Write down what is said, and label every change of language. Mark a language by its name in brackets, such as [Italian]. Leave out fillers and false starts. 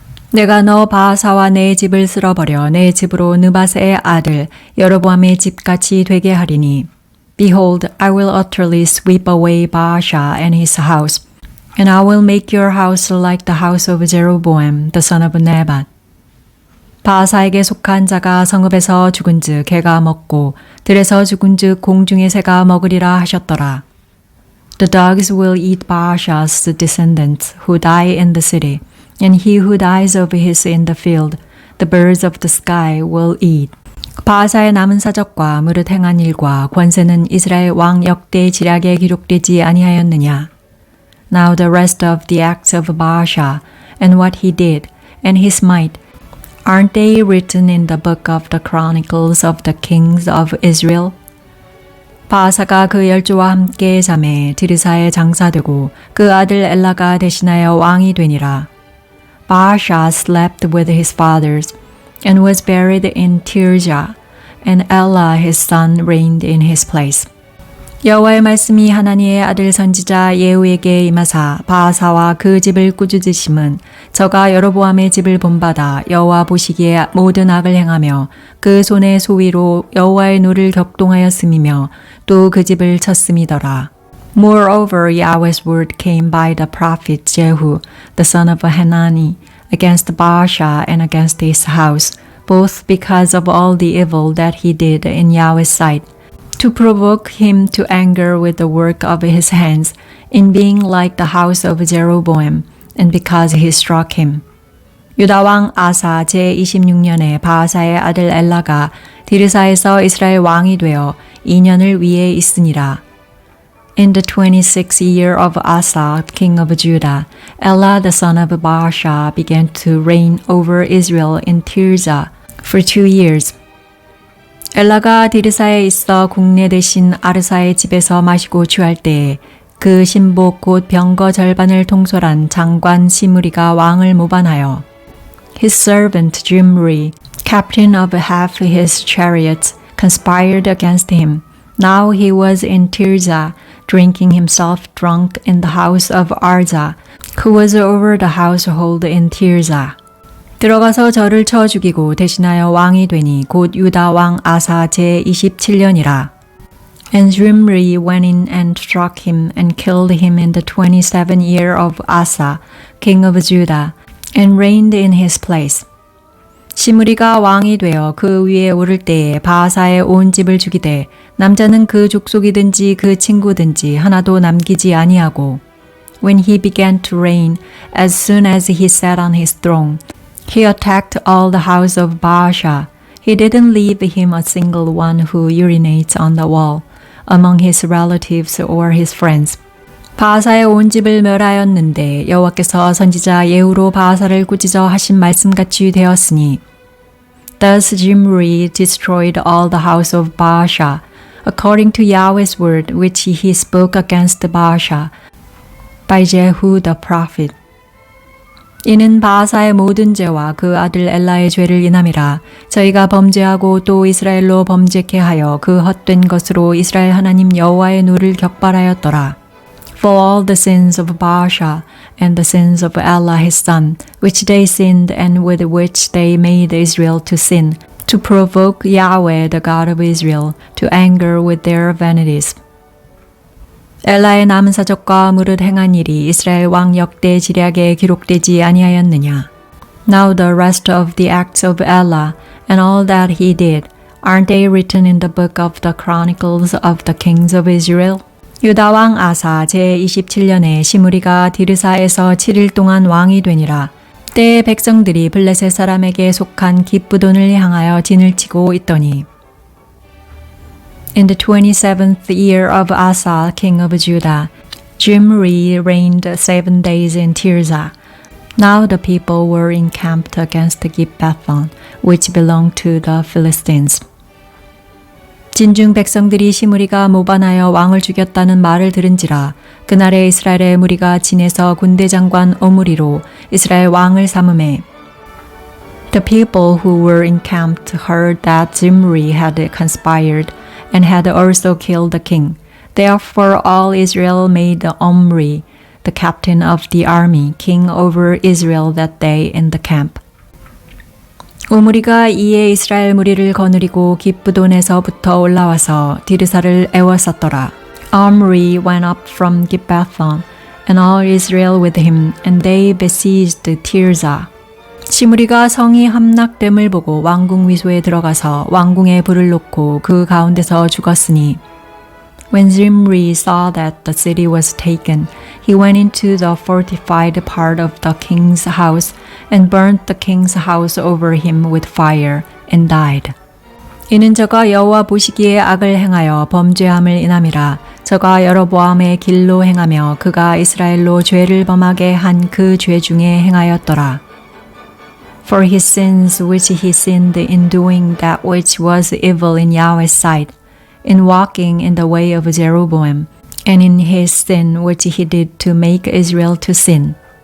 [Korean] 내가 너 바하사와 내 집을 쓸어버려 내 집으로 느바세의 아들 여로보암의 집같이 되게 하리니 [English] Behold, I will utterly sweep away Baasha and his house, and I will make your house like the house of Jeroboam, the son of Nebat. [Korean] 바하사에게 속한 자가 성읍에서 죽은즉 개가 먹고 들에서 죽은즉 공중의 새가 먹으리라 하셨더라. [English] The dogs will eat Baasha's descendants who die in the city, and he who dies of his in the field, the birds of the sky will eat. [Korean] 바하사의 남은 사적과 무릇 행한 일과 권세는 이스라엘 왕 역대 지략에 기록되지 아니하였느냐. [English] Now the rest of the acts of Baasha, and what he did, and his might, aren't they written in the book of the chronicles of the kings of Israel? [Korean] 바하사가 그 열조와 함께 잠에 디르사에 장사되고 그 아들 엘라가 대신하여 왕이 되니라. [English] Baasha slept with his fathers, and was buried in Tirzah, and Ela his son reigned in his place. [Korean] 여호와의 말씀이 하나니의 아들 선지자 예후에게 임하사 바하사와 그 집을 꾸짖으심은 저가 여로보암의 집을 본받아 여호와 보시기에 모든 악을 행하며 그 손의 소위로 여호와의 노를 격동하였음이며 또 그 집을 쳤음이더라. [English] Moreover, Yahweh's word came by the prophet Jehu, the son of Hanani, against Baasha and against his house, both because of all the evil that he did in Yahweh's sight, to provoke him to anger with the work of his hands, in being like the house of Jeroboam, and because he struck him. [Korean] 유다 왕 아사 제26년에 바하사의 아들 엘라가 디르사에서 이스라엘 왕이 되어 2년을 위에 있으니라. [English] In the 26th year of Asa, king of Judah, Ela the son of Baasha began to reign over Israel in Tirzah for 2 years. [Korean] 엘라가 디르사에 있어 국내 대신 아르사의 집에서 마시고 취할 때에 그 신복 곧 병거 절반을 통솔한 장관 시므리가 왕을 모반하여 [English] His servant Jimri, captain of half his chariots, conspired against him. Now he was in Tirzah, drinking himself drunk in the house of Arza, who was over the household in Tirzah. [Korean] 들어가서 저를 쳐 죽이고 대신하여 왕이 되니 곧 유다 왕 아사 제27년이라. [English] And Zimri went in and struck him and killed him in the 27th year of Asa, king of Judah, and reigned in his place. [Korean] 시므리가 왕이 되어 그 위에 오를 때에 바하사의 온 집을 죽이되 남자는 그 족속이든지 그 친구든지 하나도 남기지 아니하고 [English] When he began to reign, as soon as he sat on his throne, he attacked all the house of Baasha. He didn't leave him a single one who urinates on the wall, among his relatives or his friends. [Korean] 바하사의 온 집을 멸하였는데 여호와께서 선지자 예후로 바하사를 꾸짖어 하신 말씀같이 되었으니 [English] Thus Zimri destroyed all the house of Baasha, according to Yahweh's word which he spoke against Baasha by Jehu the prophet. [Korean] 이는 바하사의 모든 죄와 그 아들 엘라의 죄를 인함이라. 저희가 범죄하고 또 이스라엘로 범죄케 하여 그 헛된 것으로 이스라엘 하나님 여호와의 노를 격발하였더라. [English] For all the sins of Baasha and the sins of Ela his son, which they sinned and with which they made Israel to sin, to provoke Yahweh the God of Israel to anger with their vanities. [Korean] 엘라의 남은 사적과 무릇 행한 일이 이스라엘 왕 역대 지략에 기록되지 아니하였느냐. [English] Now the rest of the acts of Ela and all that he did, aren't they written in the book of the chronicles of the kings of Israel? [Korean] 유다 왕 아사 제27년에 시므리가 디르사에서 7일 동안 왕이 되니라. 때에 백성들이 블레셋 사람에게 속한 깁브돈을 향하여 진을 치고 있더니 [English] In the 27th year of Asa, king of Judah, Zimri reigned 7 days in Tirzah. Now the people were encamped against Gibbethon, which belonged to the Philistines. [Korean] 진중 백성들이 시므리가 모반하여 왕을 죽였다는 말을 들은지라 그날에 이스라엘의 무리가 진에서 군대 장관 오므리로 이스라엘 왕을 삼음해 [English] The people who were encamped heard that Zimri had conspired and had also killed the king. Therefore all Israel made Omri, the captain of the army, king over Israel that day in the camp. [Korean] 오므리가 이에 이스라엘 무리를 거느리고 깁브돈에서부터 올라와서 디르사를 에워쌌더라. [English] Omri went up from Gibbethon, and all Israel with him, and they besieged Tirzah. [Korean] 시므리가 성이 함락됨을 보고 왕궁 위소에 들어가서 왕궁에 불을 놓고 그 가운데서 죽었으니 [English] When Zimri saw that the city was taken, he went into the fortified part of the king's house and burnt the king's house over him with fire and died. [Korean] 이는 저가 여호와 보시기에 악을 행하여 범죄함을 인함이라. 저가 여로보암의 길로 행하며 그가 이스라엘로 죄를 범하게 한 그 죄 중에 행하였더라. [English] For his sins which he sinned in doing that which was evil in Yahweh's sight, in walking in the way of Jeroboam, and in his sin which he did to make Israel to sin.